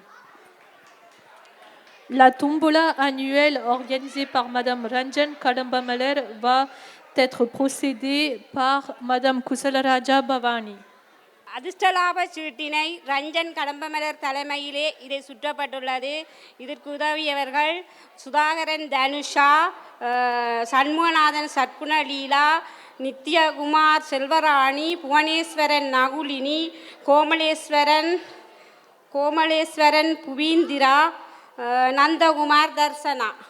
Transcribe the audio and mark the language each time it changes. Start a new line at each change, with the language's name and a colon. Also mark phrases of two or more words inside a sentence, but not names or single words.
French: La tombola annuelle organisée par Madame Ranjan Kadambamaler va être procédée par Madame Kusalaraja Bhavani.
Tamil: அதிர்ஷ்டலாப சீட்டினை ரஞ்சன் கடம்பமலர் தலைமையிலே இதை சுற்றப்பட்டுள்ளது. இதற்கு உதவியவர்கள் சுதாகரன் தனுஷா, சண்முகநாதன் சற்குண லீலா, நித்யகுமார் செல்வராணி, புவனேஸ்வரன் நகுலினி, கோமலேஸ்வரன் புவீந்திரா, நந்தகுமார் தர்சனா.